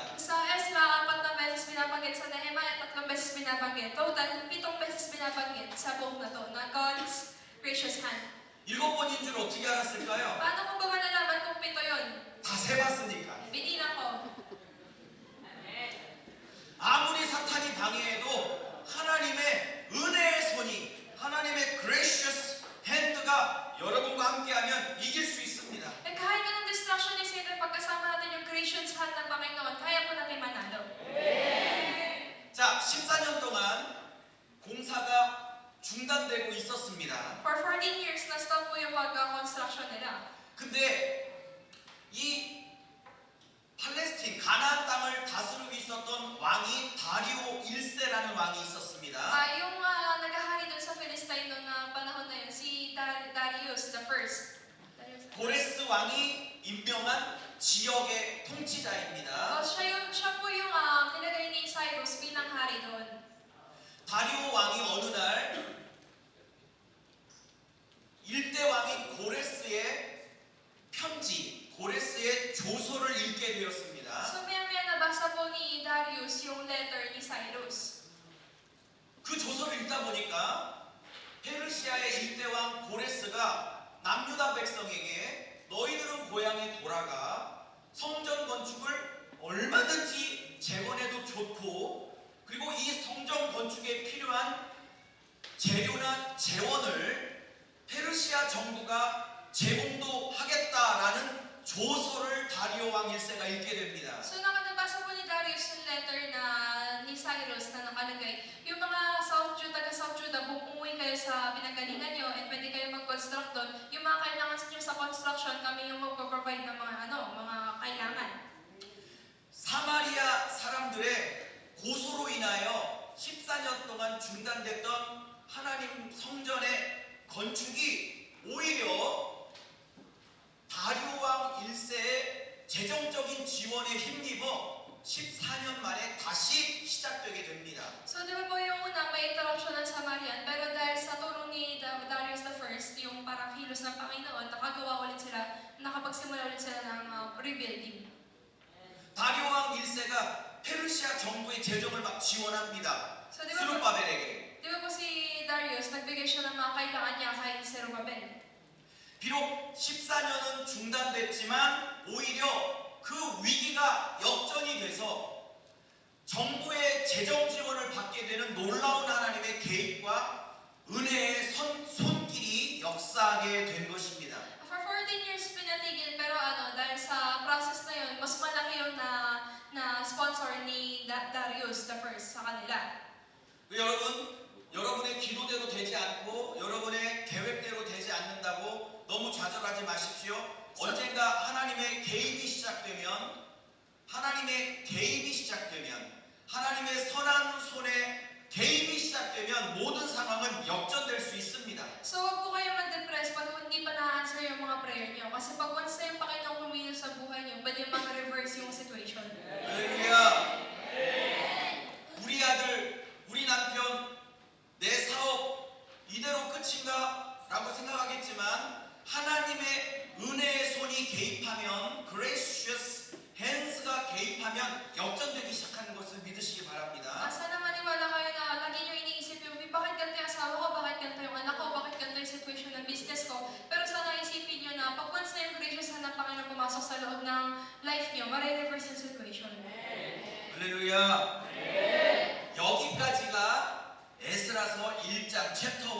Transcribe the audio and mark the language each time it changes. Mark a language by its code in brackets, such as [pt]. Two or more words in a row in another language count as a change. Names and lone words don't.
[tl] Sa Ezra, 4 na beses binabanggit. Sa Nehemiah, 3 beses binabanggit. Total, 7 beses binabanggit sa buong na to, na [en] God's gracious hand. [ko] 7번인 줄 어떻게 알았을까요? [tl] Paano ko ba malalaman kung 7 yun? [ko] 다 세봤으니까. [tl] Binila ko. [ko] 아무리 사탄이 방해해도 하나님의 은혜의 손이, 하나님의 [en] gracious hand [ko] 가 여러분과 함께하면 이길 수 있습니다. [tl] Eh kahit anong distraction ni Satan, pagkasama natin yung [en] gracious hand [tl] ng Panginoon, kaya po natin manalo. [ko] 자, 14년 동안 공사가 중단되고 있었습니다. [en] For 14 years, [tl] na-stop po yung pag-construction nila. [ko] 근데 이 팔레스틴 가나안 땅을 다스리고 있었던 왕이 다리오 1세라는 왕이 있었습니다. [tl] Yung naghahari dun sa Philistine noong panahon na yun, si Darius the First. [ko] 고레스 왕이 임명한 지역의 통치자입니다. [tl] Siya po yung nilagay ni Cyrus bilang hari doon. [ko] 다리오 왕이 어느 날 일대 왕인 고레스의 편지, 고레스의 조서를 읽게 되었습니다. [tl] So maya-maya nabasa po ni Darius yung letter ni Cyrus. [ko] 그 조서를 읽다 보니까 페르시아의 일대 왕 고레스가 남유다 백성에게 너희들은 고향에 돌아가 성전 건축을 얼마든지 재건해도 좋고, 그리고 이 성전 건축에 필요한 재료나 재원을 페르시아 정부가 제공도 하겠다라는 조서를 다리오 왕 1세가 읽게 됩니다. [tl] So nabasa po ni Darius yung letter na ni Cyrus na nakalagay, yung mga taga-South Judah, umuwi kayo sa pinagalingan nyo and pwede kayo mag-construct doon. Yung mga kailangan nyo sa construction, kami yung mag-provide ng mga kailangan. [ko] 사마리아 사람들의 고소로 인하여 14년 동안 중단됐던 하나님 성전의 건축이 오히려 다리오 왕 1세의 재정적인 지원에 힘입어 14년 만에 다시 시작되게 됩니다. [tl] So di ba po yung una may interruption ng Samarian, pero dahil sa tulong ni Darius the First, yung parang kilos ng Panginoon, nakagawa ulit sila, nakapagsimula ulit sila ng rebuilding. [ko] 다리오 왕 1세가 페르시아 정부의 재정을 막 지원합니다. [tl] So di ba po, [ko] 스룹바벨에게. [tl] di ba po si Darius, nagbigay siya ng mga kailangan niya kay Zerubbabel. [ko] 비록 14년은 중단됐지만 오히려 그 위기가 역전이 돼서 정부의 재정 지원을 받게 되는 놀라운 하나님의 개입과 은혜의 손길이 역사하게 된 것입니다. [en] For 14 years [tl] pinatigil, pero dahil sa process na yun, mas malaki yung na sponsor ni Darius the First sa kanila. [ko] 여러분의 기도대로 되지 않고 여러분의 계획대로 되지 않는다고 너무 좌절하지 마십시오. 언젠가 하나님의 개입이 시작되면 하나님의 선한 손에 개입이 시작되면 모든 상황은 역전될 수 있습니다. [tl] So wag po kayo mag-depress pag hindi pa na-answer yung mga prayer niyo. Kasi pag once na yung Panginoong kumilos sa buhay niyo, pwede mag-reverse yung situation. [ko] 할렐루야. 우리 아들, 우리 남편, 내 사업 이대로 끝인가? 라고 생각하겠지만 하나님의 은혜의 손이 개입하면, [en] gracious hands [ko] 가 개입하면 역전되기 시작하는 것을 믿으시기 바랍니다. [tl] Sana maniwala kayo na lagi niyo iniisip yung, bakit ganito yung asawa ko, bakit ganito yung anak ko, bakit ganito yung situation ng business ko. Pero sana isipin niyo na pag once na yung [en] gracious hand [tl] ng Panginoon pumasok sa loob ng life niyo, ma-reverse yung situation. [ko] 할렐루야. 여기까지가 에스라서 1장